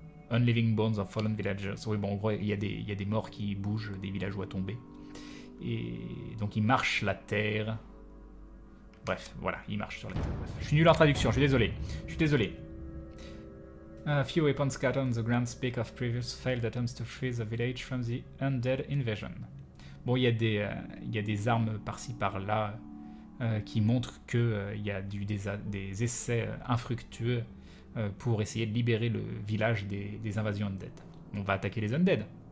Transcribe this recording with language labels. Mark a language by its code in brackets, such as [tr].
[en] Unliving Bones of Fallen Villagers. [fr] Oui, bon, en gros, il y a des morts qui bougent, des villageois tombés. Et donc, ils marchent la terre. Bref, voilà, ils marchent sur la terre. Bref. Je suis nul en traduction, je suis désolé. [en] A few weapons scattered on the ground speak of previous failed attempts to free the village from the undead invasion. [fr] Bon, il y a des armes par-ci par-là qui montrent qu'il y a des essais infructueux pour essayer de libérer le village des invasions undead. On va attaquer les undead.